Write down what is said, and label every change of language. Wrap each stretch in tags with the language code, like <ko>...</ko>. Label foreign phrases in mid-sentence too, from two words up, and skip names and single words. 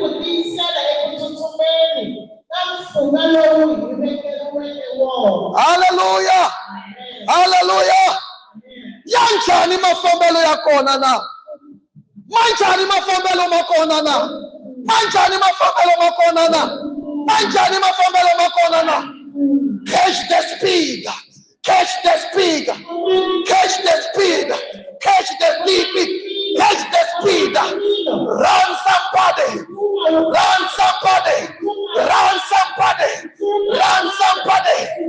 <ts>ku tiyisela eku tsutsumeni ka mfungho lowu hi vekeriweke wona hallelujah hallelujah ya njhani mafambelo ya kona na manjani mafambelo ma kona na manjani mafambelo ma kona na manjani mafambelo ma kona na</ts> <en>catch the speed catch the speed catch the speed catch the speed catch the speed run somebody run somebody run somebody run somebody</en>